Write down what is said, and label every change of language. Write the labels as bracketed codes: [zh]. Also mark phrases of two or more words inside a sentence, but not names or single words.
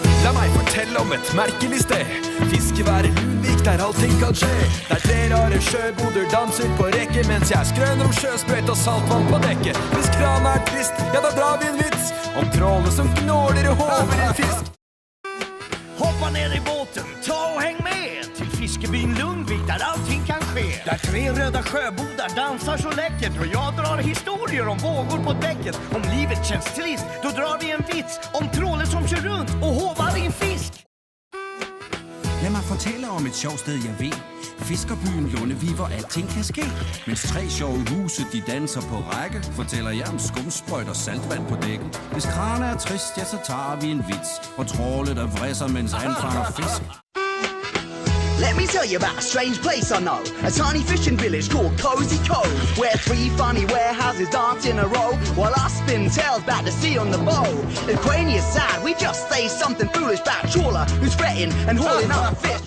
[no] La meg fortelle om et merkelig sted. Fiskeværet Lunvik, der allting kan skje. Der 3 rare sjøboder danser på rekke, mens jeg skrøner om sjøsprøyt og saltvann på dekket. Hvis kranen er trist, ja da drar vi en vits om trålet som gnåler og håver en fisk. [sv] Hoppa ner i båten, ta och häng med till fiskebyn Lundvik där allting kan ske. Där 3 röda sjöbodar dansar så läckert och jag drar historier om vågor på däcket. Om livet känns trist, då drar vi en vits om trålen som kör runt och hovar in fisk. [da] Lad mig fortælle om et sjovt sted, jeg ved. Fiskerbyen Lundevi, hvor alting kan ske. Mens 3 sjove huse, de danser på række, fortæller jeg om skumsprøjt og saltvand på dækken. Hvis kranen er trist, ja, så tager vi en vits, og trålet der vrisser, mens han fanger fisk. [en] Let me tell you about a strange place I know. A tiny fishing village called Cozy Cove, where 3 funny warehouses dance in a row, while I spin tails back to sea on the bow. If Quania's sad, we just say something foolish about trawler who's fretting and hauling up fish.